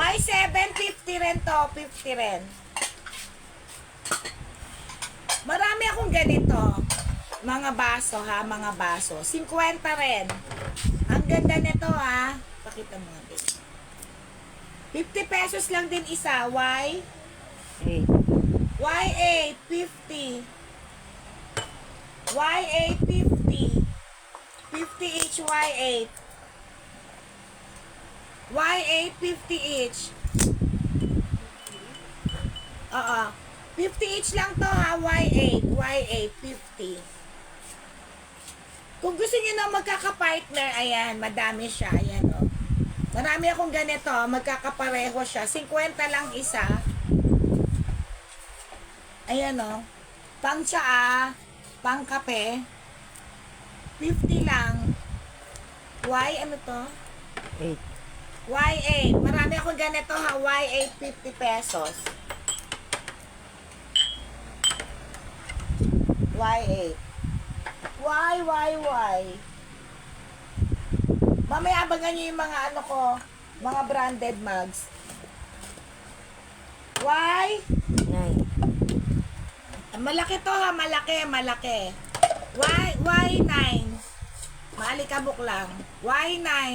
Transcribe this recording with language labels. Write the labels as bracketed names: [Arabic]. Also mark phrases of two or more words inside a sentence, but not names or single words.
[Filipino] Y750 rin to. 50 rin. Marami akong ganito. Mga baso ha. Mga baso. 50 rin. Ang ganda nito ha. Pakita mo nga din. 50 pesos lang din isa. Y. 8. Y8 50. Y8 50. 50 each Y8. Y8 50 each. Oo. 50 each lang to ha. Y8. Y8 50. Kung gusto niyo na magkaka-partner, ayan, madami siya. Ayan o. Marami akong ganito. Magkakapareho siya. 50 lang isa. Ayan o. Pang tsaa, pang kape. 50 lang. Y, ano to? 8. Y8. Marami akong ganito ha. Y8, 50 pesos. Y8. Y. Mamaya abangan nyo yung mga ano ko, mga [English] branded mugs. [Filipino] Y. 9. Malaki to ha, malaki. Y9. Maalikabok lang. Y9.